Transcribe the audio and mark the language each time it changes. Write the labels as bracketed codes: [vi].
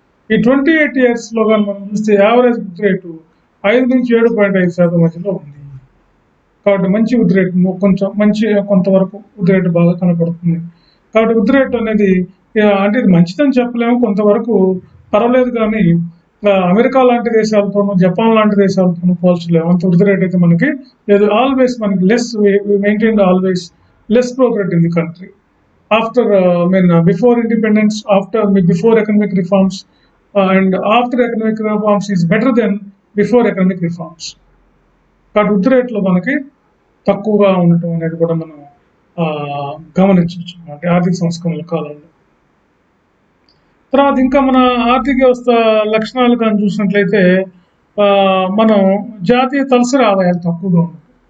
[te] ఈ 28 yearsలో కానీ మనం చూస్తే యావరేజ్ వృద్ధి రేటు 5-7.5% మధ్యలో ఉంది. కాబట్టి మంచి వృద్ధి రేటు, కొంతవరకు వృద్ధి రేటు బాగా కనపడుతుంది. కాబట్టి వృద్ధి రేటు అనేది అంటే ఇది మంచిదని చెప్పలేము, కొంతవరకు పర్వాలేదు. కానీ అమెరికా లాంటి దేశాలతోనూ జపాన్ లాంటి దేశాలతోనూ పోల్చలేము. అంత వృద్ధి రేట్ అయితే మనకి లేదు. [en] always [te] మనకి [en] Maintain always less growth rate in the country. After, before independence, before economic reforms, and after economic reforms is better than before economic reforms. [te] కాబట్టి వృద్ధి రేట్లో మనకి తక్కువగా ఉండటం అనేది కూడా మనం గమనించవచ్చు అంటే ఆర్థిక సంస్కరణల కాలంలో. తర్వాత ఇంకా మన ఆర్థిక వ్యవస్థ లక్షణాలు కానీ చూసినట్లయితే మనం జాతీయ తలసరి ఆదాయాలు తక్కువగా ఉంటుంది.